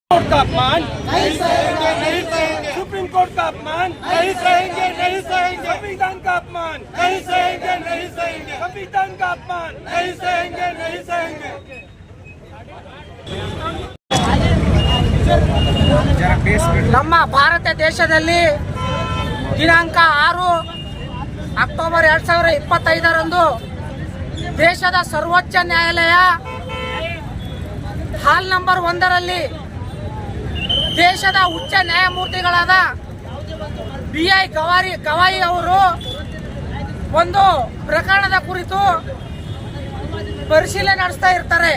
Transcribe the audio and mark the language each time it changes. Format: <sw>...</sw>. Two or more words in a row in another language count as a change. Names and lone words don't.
<hi>का अपमान नहीं सहेंगे, नहीं सहेंगे। सुप्रीम कोर्ट का अपमान नहीं सहेंगे, नहीं सहेंगे। संविधान का अपमान नहीं सहेंगे, नहीं सहेंगे। संविधान का अपमान नहीं सहेंगे, नहीं सहेंगे।</hi> <kn>ನಮ್ಮ ಭಾರತ ದೇಶದಲ್ಲಿ ದಿನಾಂಕ 6 ಅಕ್ಟೋಬರ್ 2025ರಂದು ದೇಶದ ಸರ್ವೋಚ್ಚ ನ್ಯಾಯಾಲಯ ಹಾಲ್ ನಂಬರ್ 1ರಲ್ಲಿ ದೇಶದ ಉಚ್ಚ ನ್ಯಾಯಮೂರ್ತಿಗಳಾದ BI ಗವಾಯಿ ಅವರು ಒಂದು ಪ್ರಕರಣದ ಕುರಿತು ಪರಿಶೀಲನೆ ನಡೆಸ್ತಾ ಇರ್ತಾರೆ.</kn>